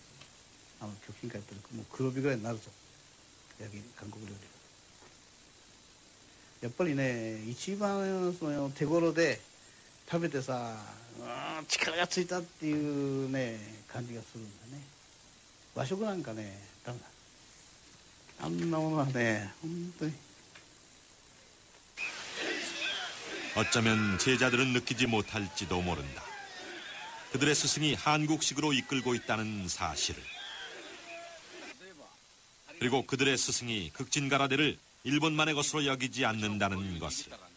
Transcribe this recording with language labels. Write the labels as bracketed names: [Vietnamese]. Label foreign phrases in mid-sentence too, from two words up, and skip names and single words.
[Japanese] 極品会やってるもう黒帯ぐらいになるぞ、焼き韓国料理。やっぱりね一番その手頃で食べてさ力がついたっていうね感じがするんだね。和食なんかねダメだ。あんなものはね本当に. [Korean] 어쩌면 제자들은 느끼지 못할지도 모른다. 그들의 스승이 한국식으로 이끌고 있다는 사실을. 그리고 그들의 스승이 극진가라데를 일본만의 것으로 여기지 않는다는 것을.